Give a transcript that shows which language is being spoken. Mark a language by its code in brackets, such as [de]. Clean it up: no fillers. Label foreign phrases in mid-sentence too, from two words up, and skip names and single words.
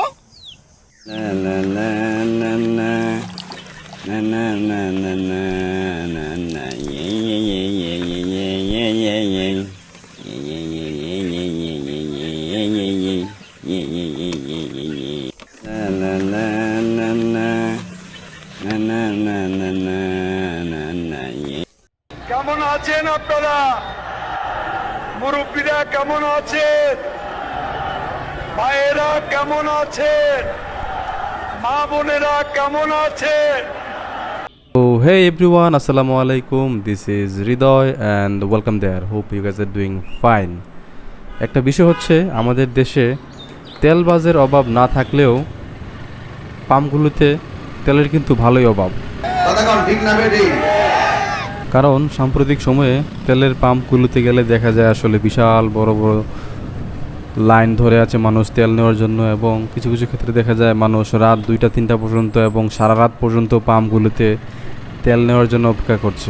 [bn] La la la la la na na na na na na na yeah yeah yeah yeah yeah yeah yeah yeah la la la la la na na na na na na na yeah. কেমন আছেন আপনারা? মুরব্বীরা কেমন আছেন? ভাইয়েরা কেমন আছেন? মা বোনেরা কেমন আছেন? [en] So hey everyone, [ar] السلام عليكم. [en] This is Ridoy and welcome there. Hope you guys are doing fine. [bn] একটা বিষয় হচ্ছে আমাদের দেশে তেলবাজের অভাব না থাকলেও পাম্পগুলোতে তেলের কিন্তু ভালোই অভাব। কারণ সাম্প্রতিক সময়ে তেলের পাম্পগুলোতে গেলে দেখা যায় আসলে বিশাল বড় বড় লাইন ধরে আছে মানুষ তেল নেওয়ার জন্য, এবং কিছু কিছু ক্ষেত্রে দেখা যায় মানুষ রাত 2টা-3টা পর্যন্ত এবং সারা রাত পর্যন্ত পাম্পগুলোতে তেল নেওয়ার জন্য অপেক্ষা করছে।